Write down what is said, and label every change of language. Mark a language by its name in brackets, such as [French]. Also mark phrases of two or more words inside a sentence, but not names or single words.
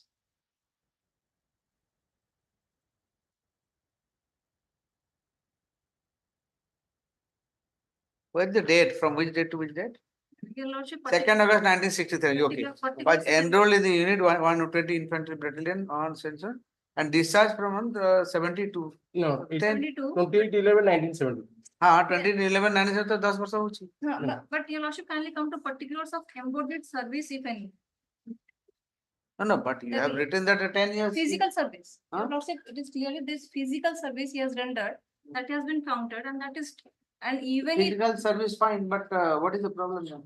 [English] where is the date, from which date to which date? Your lordship. 2nd August 1963, okay. Was enrolled in the unit 120 Infantry Battalion on sensor and discharged from 72. No, it- 22. 28/11/1970. [Odia] ହଁ 2011-19 ତ 10 ବର୍ଷ ହଉଛି. [English] No, but your lordship kindly come to particulars of embodied service, if any. No, but you have written that 10 years. Physical service. Huh? Your lordship, it is clearly this physical service he has rendered, that has been counted, and that is, and even if Physical service fine, but what is the problem then?